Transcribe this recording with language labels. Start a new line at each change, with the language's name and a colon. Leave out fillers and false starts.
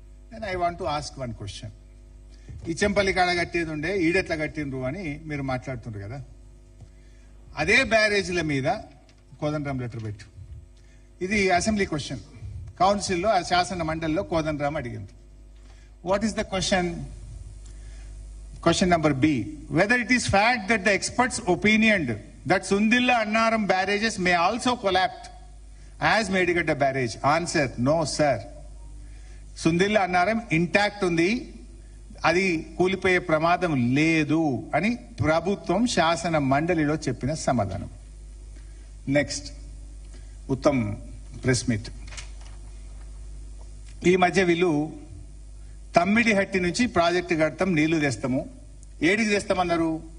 Telugu: నేను
English: I want to ask 1 question.
Telugu: Ichampalli కాడ కట్టేది ఉండే, ఈడెట్లా కట్టిండ్రు అని మీరు మాట్లాడుతుండ్రు కదా. అదే బ్యారేజీల మీద కోదండరాం లెటర్ పెట్టు. ఇది అసెంబ్లీ క్వశ్చన్. కౌన్సిల్లో శాసన మండలిలో కోదండరాం అడిగింది.
English: What is the question? Question number B. Whether it is fact that the experts opinioned that Sundilla Annaram barrages may also collapse as Medigadda barrage. Answer: no, sir. Sundilla Annaram intact undi.
Telugu: అది కూలిపోయే ప్రమాదం లేదు అని ప్రభుత్వం శాసన మండలిలో చెప్పిన సమాధానం. Next, Uttam press meet. ఈ మధ్య వీళ్ళు తమ్మిడిహట్టి నుంచి ప్రాజెక్టు కడతాం, నీళ్లు తెస్తాము. ఏడికి తెస్తామన్నారు?